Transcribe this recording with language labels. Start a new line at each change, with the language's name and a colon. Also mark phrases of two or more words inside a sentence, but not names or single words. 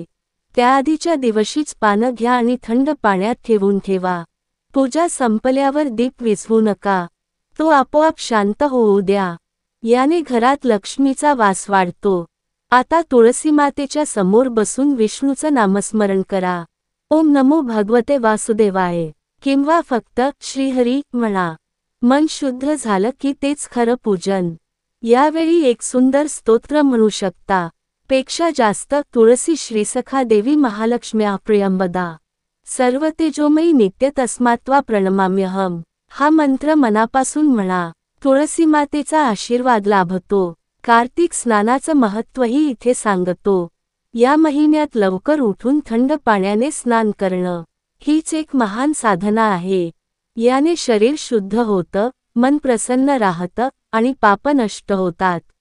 Marathi: त्याआधीच्या दिवशीच पानं घ्या आणि थंड पाण्यात ठेवून ठेवा। पूजा संपल्यावर दीप विझवू नका, तो आपोआप शांत होऊ द्या। याने घरात लक्ष्मीचा वास वाढतो। आता तुळसी मातेच्या समोर बसून विष्णूचं नामस्मरण करा।
Sanskrit: ओम नमो भगवते वासुदेवाय
Marathi: किंवा फक्त श्रीहरी म्हणा। मन शुद्ध झालं की तेच खरं पूजन। यावेळी एक सुंदर स्तोत्र म्हणू शकता, पेक्षा जास्त
Sanskrit: तुळसी श्रीसखा देवी महालक्ष्म्या प्रियंबदा, सर्व तेजोमयी नित्य तस्मात्वा प्रणमाम्यहम।
Marathi: हा मंत्र मनापासून म्हणा, तुळसी मातेचा आशीर्वाद लाभतो। कार्तिक स्नानाचं महत्त्वही इथे सांगतो। या महिन्यात लवकर उठून थंड पाण्याने स्नान करणं हीच एक महान साधना आहे। याने शरीर शुद्ध होतं, मन प्रसन्न राहतं आणि पाप नष्ट होतात।